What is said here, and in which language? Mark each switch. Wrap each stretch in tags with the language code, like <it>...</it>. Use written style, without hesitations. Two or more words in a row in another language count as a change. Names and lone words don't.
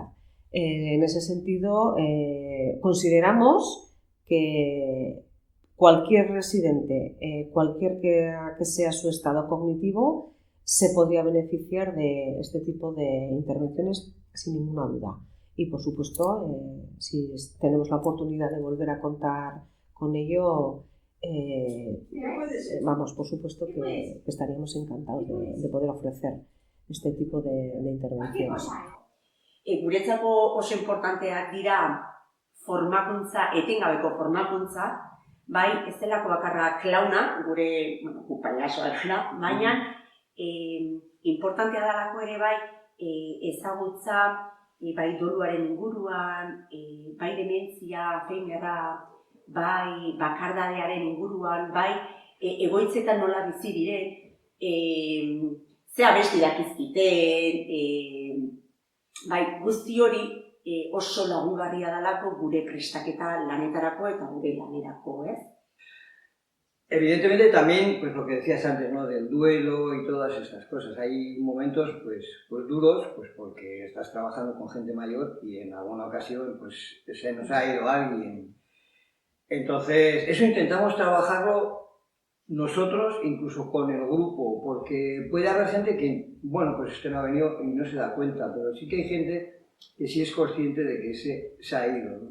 <es>En ese sentido, consideramos que cualquier residente, cualquier que sea su estado cognitivo, se podría beneficiar de este tipo de intervenciones sin ninguna duda. Y, por supuesto, si tenemos la oportunidad de volver a contar con ello, vamos, por supuesto que estaríamos encantados de poder ofrecer este tipo de intervenciones.</es> <eu>Guretzako oso importanteak dira formakuntza, etengabeko formakuntza, bai, ez delako bakarra klauna, gure, payasoa dela, baina importantea dalako ere bai ezagutza, bai doluaren inguruan, bai dementzia, Alzheimerra, bai bakardadearen inguruan, bai egoitzetan nola bizi diren, ze abesti dakizkiten, bai, guzti hori oso lagungarria dalako gure prestaketa lanetarako eta gure lanerako, ¿eh?</eu> <es>Evidentemente también, pues lo que decías antes, ¿no? Del duelo y todas estas cosas. Hay momentos, pues duros, pues porque estás trabajando con gente mayor y en alguna ocasión, pues se nos ha ido alguien. Entonces, eso intentamos trabajarlo nosotros, incluso con el grupo, porque puede haber gente que, bueno, pues no ha venido y no se da cuenta, pero sí que hay gente que sí es consciente de que se ha ido, ¿no?</es>